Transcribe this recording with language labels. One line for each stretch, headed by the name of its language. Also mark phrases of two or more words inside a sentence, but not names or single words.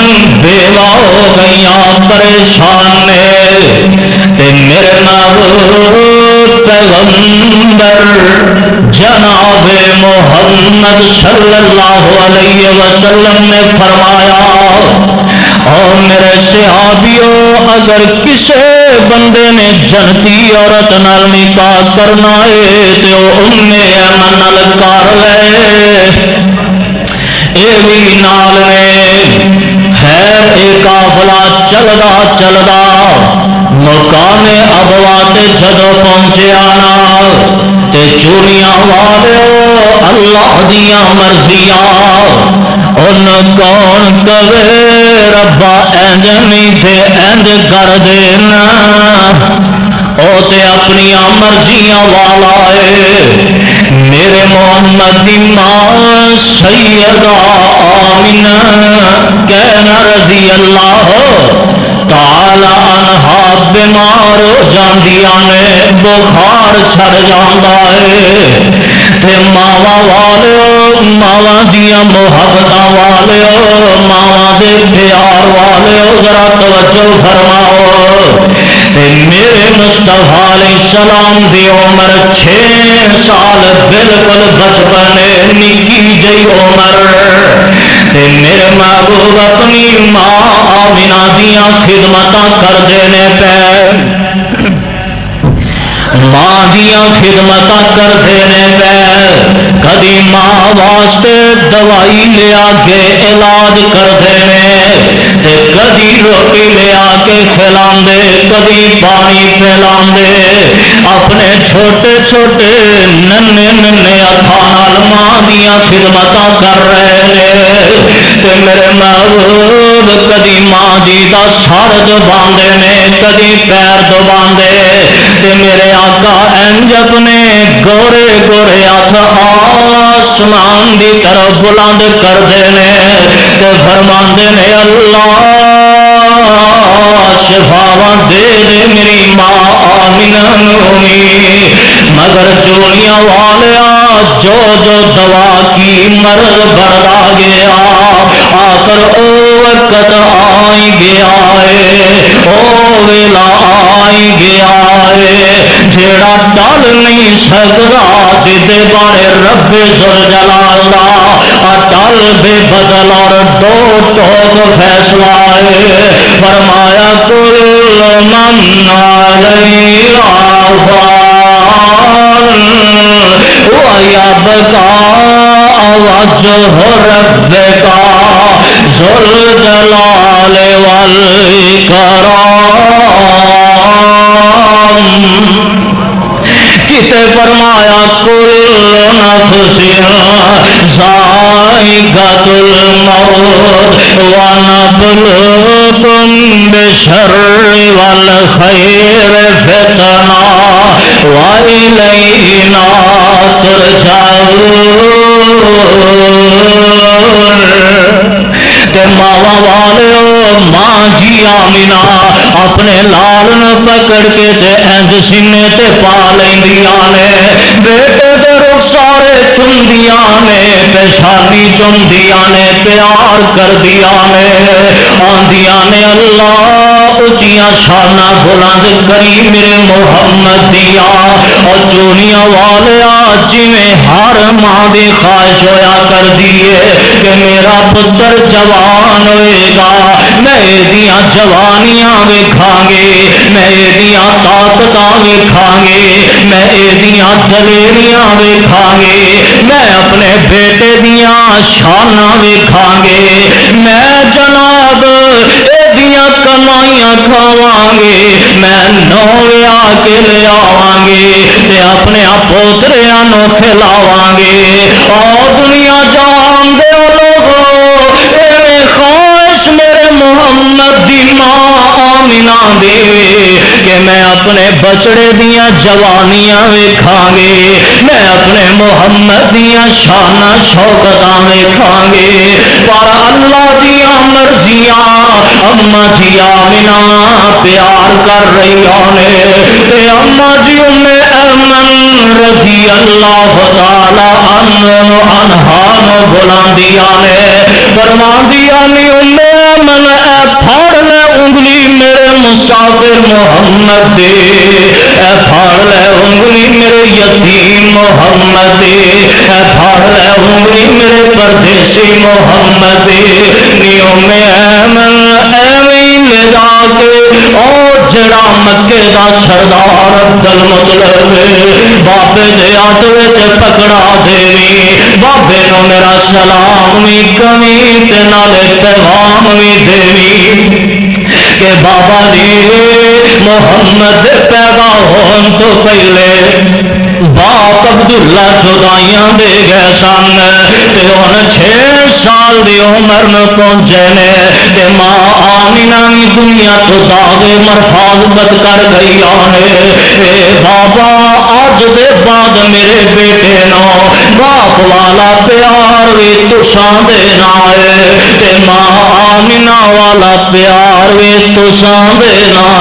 Punjabi: بیوہ ہو گئیاں، پریشان نے، تے میرے محبوب پیغمبر جناب محمد
Arabic: صلی اللہ علیہ وسلم
Punjabi: نے فرمایا، اور میرے صحابیوں اگر کسے بندے نے جنتی عورت نال نکاح کرنا ہے تے او ام ایمن نال کر لے، اے بھی نال نے۔ خیر اے قافلہ چلدا چلدا مقام ابوا تے جدو پہنچیا نا، تے چوڑیاں والیو اللہ دیاں مرضیاں، ان کون کہے ربا اینج نہیں تے اینج کر دینا، او تے اپنی مرضیاں والا ہے۔ میرے محمد دی ماں سیدہ آمنہ کہنا
Arabic: رضی اللہ تعالی عنہا
Punjabi: بیمار ہو جاندیاں نے، بخار چھڑ جاندا ہے، تے ماوا والیو، ماوا دیاں محبتاں والیو، ماوا دے پیار والیو ذرا توجہ فرماؤ، میرے مصطفیٰ
Arabic: علیہ السلام
Punjabi: دی عمر 6 سال بالکل بچپن نکی جی عمر میرے محبوب اپنی ماں آمنہ دیاں خدمتاں کردے نے پے ماں دیاں خدمتاں کردے نے پے کدی ماں واسطے دوائی لیا کے علاج کردے نے تے کدی روٹی لیا کے کھلاندے کدی پانی پلاندے اپنے چھوٹے چھوٹے ننے ننے ہتھاں نال ماں دیاں خدمتاں کر رہے نے تے میرے محبوب کدی ماں جی دا سر دباندے نے کدی پیر دباندے تے میرے آقا انج اپنے گورے گورے ہاتھ آسمان دی طرف بلند کردے نے تے فرماندے نے اللہ شفاواں دے دے میری ماں آمنہ نومی مگر چوڑیاں والیا جو جو دوا کی مرض بڑھا گیا آخر او وقت آئی گیا ہے او ویلا آئی گیا ہے جیڑا ٹل نہیں سکدا جدے بارے رب ذوالجلال دا ٹل بے بدل اور دو ٹوک فیصلہ ہے فرمایا
Arabic: کل من علیہا فان ویبقی وجہ ربک ذو الجلال والاکرام
Punjabi: کتے فرمایا
Arabic: کل نفس ذائقۃ الموت ونبلوکم بالشر والخیر فتنہ وإلینا ترجعون
Punjabi: تے ماوا والو ماں جی آمنہ اپنے لال پکڑ کے تے انج سینے تے پا لیندیاں نے بیٹے دے رخسارے چومدیاں نے پیشانی چومدیاں نے پیار کردیاں نے آندیاں نے اللہ اچیاں شاناں بلند کری میرے محمد دیا اور چونیاں والیا جویں ہر ماں دی خواہش ہویا کر دیے کہ میرا پتر جوان ہوئے گا میں ایدیاں جوانیاں ویکھاں گے میں ایدیاں طاقتاں ویکھاں گے میں ایدیاں دلیریاں ویکھاں گے میں اپنے بیٹے دیاں شاناں ویکھاں گے میں جناب ایدیاں کمائیاں کھاواں گے میں نوے آ کے لے آواں گے تے اپنے پوتریاں نو کھلاواں گے اور دنیا جان دے لوگو اے خواہش میرے محمد دی ماں آمنہ دے کہ میں اپنے بچڑے دیاں جوانیاں ویکھاں گے میں اپنے محمد دیاں شاناں شوکتاں ویکھاں گے پر اللہ دیاں مرضیاں اماں جی آمنہ پیار کر رہی نے تے اماں جی ایمن
Arabic: رضی اللہ تعالی عنہا
Punjabi: نو بلاندیاں نے فرماندیاں نے ایمن اے پھاڑ لے انگلی میرے مسافر محمد دے اے پھاڑ لے انگلی میرے یتیم محمد دے اے پھاڑ لے انگلی میرے پردیسی محمد دے نیوں میں ایمن ایویں لے جا کے او جڑا مکے دا سردار عبدالمطلب بابے دے ہاتھ وچ پکڑا دیوی بابے نو میرا سلام وی کمی تے نالے پیغام وی دیوی کہ بابا جی محمد پیدا ہون تو پہلے باپ عبداللہ چودائیاں دے گئے سن تے ان 6 سال دی عمر میں پہنچے نے تے ماں آمنہ بھی دنیا تو داغے مرفاظت کر گئی آنے اے بابا آج دے بعد میرے بیٹے نو باپ والا پیار بھی تساں دینا ہے تے ماں آمنہ والا پیار بھی تساں دینا